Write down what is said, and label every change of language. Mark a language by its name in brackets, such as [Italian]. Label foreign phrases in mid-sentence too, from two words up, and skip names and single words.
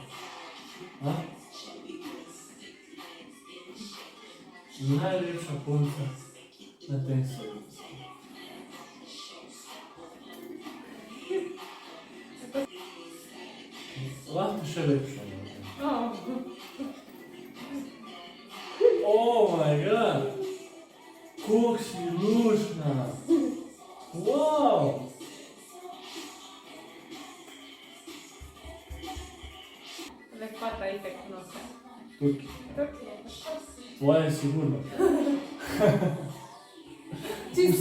[Slovenian] A? Najlepša punca na tem svetu. Lahko še lepša. Oh. [English] Oh my god! [Slovenian] Kako si lušna! Wow! Lepota itek nosa. Tukaj. Tukaj je. Tvoje je sigurno. Čisto